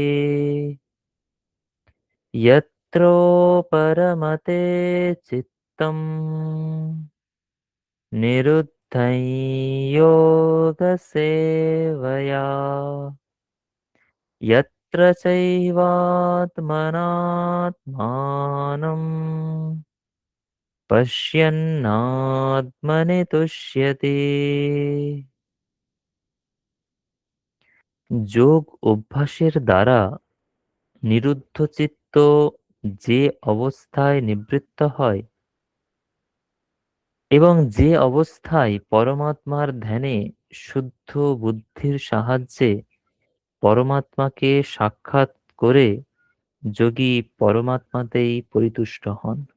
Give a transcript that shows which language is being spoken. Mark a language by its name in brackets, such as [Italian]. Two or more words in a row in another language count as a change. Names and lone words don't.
[Sanskrit] यत्रो परमते चित्तम् निरुद्धं योगसेवया यत्र चैवात्मनात्मानं पश्यन्नात्मनि तुष्यति। [Bangla] যোগ অভ্যাসের দ্বারা নিরুদ্ধ চিত্ত যে অবস্থায় নিবৃত্ত হয় এবং যে অবস্থায় পরমাত্মার ধ্যানে শুদ্ধ বুদ্ধির সাহায্যে পরমাত্মাকে সাক্ষাৎ করে যোগী পরমাত্মাতেই পরিতুষ্ট হন।